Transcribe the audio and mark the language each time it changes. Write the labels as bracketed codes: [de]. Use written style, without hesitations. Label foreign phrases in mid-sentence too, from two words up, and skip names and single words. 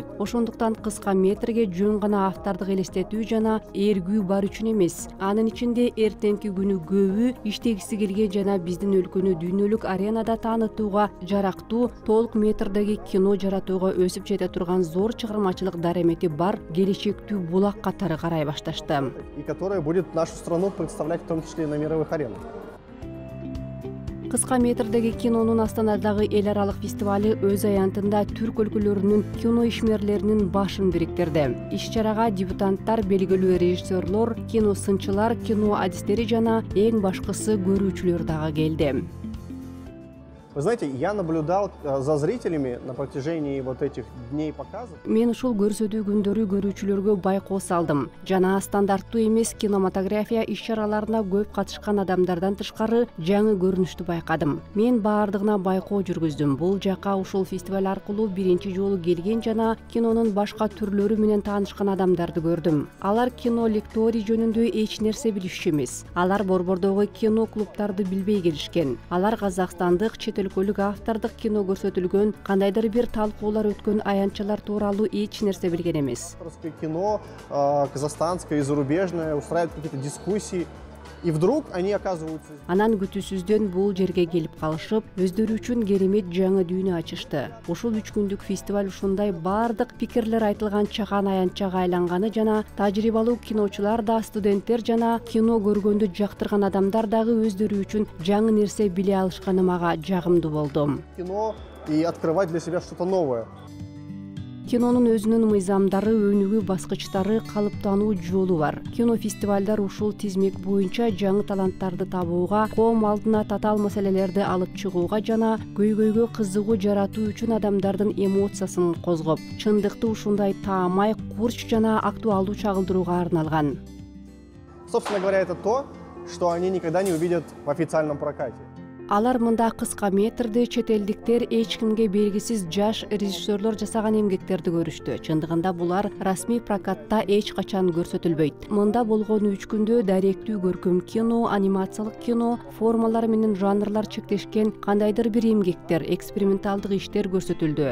[ky] Ошондуктан кыска метрге жөн гана автордук элестетүү жана эргүү бар үчүн эмес, анын ичинде эртеңки күнү көбү иштегиси келген жана биздин өлкөнү дүйнөлүк аренада таанытууга жарактуу толук метрдеги кино жаратууга өсүп жете турган зор чыгармачылык даремети бар келечектүү булак катары карай башташты. [ru] И которая будет нашу страну представлять в том числе и на мировых аренах. [ky] Кыска метрдеги кинонун Астанадагы эл аралык фестивали өз аянтында түрк өлкөлөрүнүн кино ишмерлеринин башын бириктирди. Иш-чарага дебютанттар, белгилүү режиссерлор, кино сынчылар, кино адистери жана эң башкысы көрүүчүлөр дагы келди. [ru] Вы знаете, я наблюдал за зрителями на протяжении вот этих дней показов. [ky] Мен ушул көрсөтүү күндөрү көрүүчүлөргө байкоо салдым. Жана стандарттуу эмес кинематография иш-чараларына көп катышкан адамдардан тышкары жаңы көрүнүштү байкадым. Мен баардыгына байкоо жүргүздүм. Бул жака ушул фестиваль аркылуу биринчи жолу келген жана кинонун башка түрлөрү менен таанышкан адамдарды көрдүм. Алар кино лекторий жөнүндө эч нерсе билишчү эмес. Алар борбордогу кино клубтарды билбей келишкен. Алар казакстандык, чет өлкөлүк автордук кино көрсөтүлгөн, кандайдыр бир талкуулар өткөн аянтчалар тууралуу эч нерсе билген эмес. [ru] Кино казахстанское и зарубежное устраивают какие-то дискуссии. И вдруг они оказываются... [ky] Анан күтүүсүздөн бул жерге келип калышып, өздөрү үчүн керемет жаңы дүйнө ачышты. Ушул 3 күндүк фестиваль ушундай бардык пикирлер айтылган чаган аянтчага айланганы жана тажрыйбалуу киночулар да, студенттер жана кино көргөндү жактырган адамдар дагы өздөрү үчүн жаңы нерсе биле алышканы мага жагымдуу болду. [ru] Кино и открывать для себя что-то новое. [ky] Кинонун өзүнүн мыйзамдары, өнүгүү баскычтары, калыптануу жолу бар. Кинофестивалдар ушул тизмек боюнча жаңы таланттарды табууга, коом алдына татаал маселелерди алып чыгууга жана көйгөйгө кызыгуу жаратуу үчүн адамдардын эмоциясын козгоп, чындыкты ушундай таамай, курч жана актуалдуу чагылдырууга арналган. [ru] Собственно говоря, это то, что они никогда не увидят в официальном прокате. [ky] Алар мында кыска метрде чет элдиктер эч кимге белгисиз жаш режиссерлор жасаган эмгектерди көрүштү. Чындыгында булар расмий прокатта эч качан көрсөтүлбөйт. Мында болгон 3 күндө даректүү көркөм кино, анимациялык кино, формалар менен жанрлар чектешкен кандайдыр бир эмгектер, эксперименталдык иштер көрсөтүлдү.